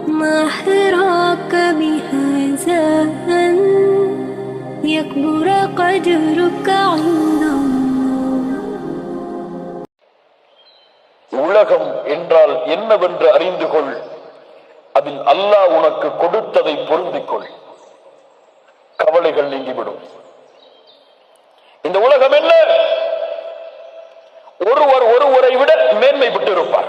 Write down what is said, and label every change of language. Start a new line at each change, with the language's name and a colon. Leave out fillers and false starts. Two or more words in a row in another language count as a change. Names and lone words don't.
Arabic: ما حراك بهذا أن يكبر قدرك عند الله.
Tamil: உலகம் என்றால் என்னவென்று அறிந்து கொள். அதில் அல்லாஹ் உனக்கு கொடுத்ததை பொருந்திக் கொள். கவலைகள் நீங்கிவிடும். இந்த உலகம் என்ன? ஒருவர் ஒருவரை விட மேன்மை பெற்று இருப்பார்.